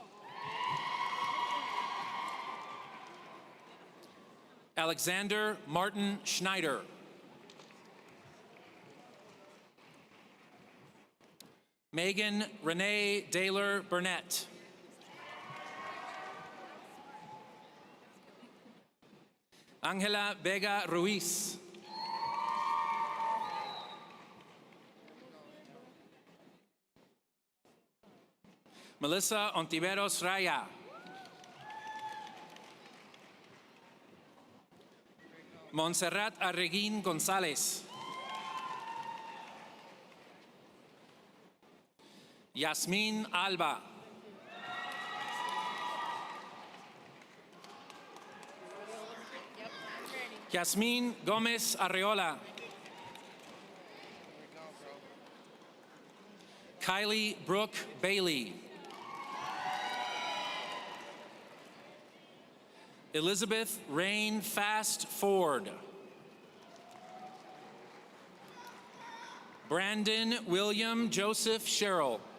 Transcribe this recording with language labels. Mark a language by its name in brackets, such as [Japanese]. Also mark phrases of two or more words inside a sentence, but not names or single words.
[English] Alexander Martin Schneider. Megan Renee Daylor Burnett. Angela Vega Ruiz. Melissa Ontiveros Raya. Montserrat Arreguín González. Yasmín Alba. Yasmín Gómez Arreola. Kylie Brooke Bailey. Elizabeth Rain Fast Ford. Brandon William Joseph Sherrill.